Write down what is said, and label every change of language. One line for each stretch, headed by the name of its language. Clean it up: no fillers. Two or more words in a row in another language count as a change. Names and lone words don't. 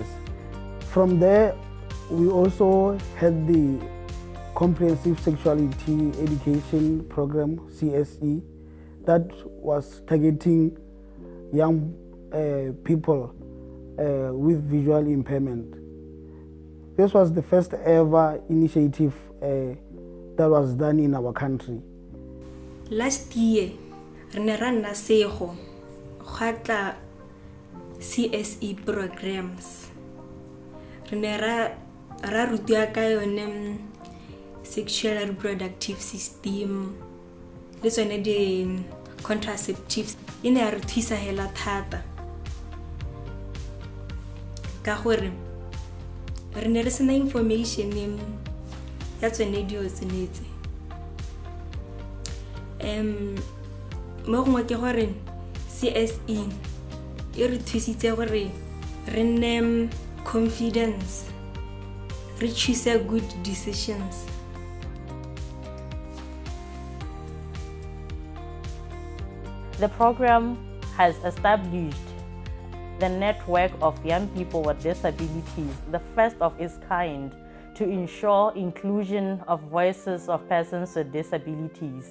English: From there, we also had the Comprehensive Sexuality Education Program, CSE, that was targeting young people with visual impairment. This was the first ever initiative that was done in our country. Last year, we ran CSE programs.
Tswana: Ra rutia ka yone
English: sexual reproductive system
Tswana: le tsone di contraceptives ine ya re thusa hela thata ka gore re ne re sena information ya tsone dio tsenetse mo gongwe ke gore CSE e re thusitse gore re nne confidence,
English: we choose good decisions. The program has established the network of young people with disabilities, the first of its kind, to ensure inclusion of voices of persons with disabilities.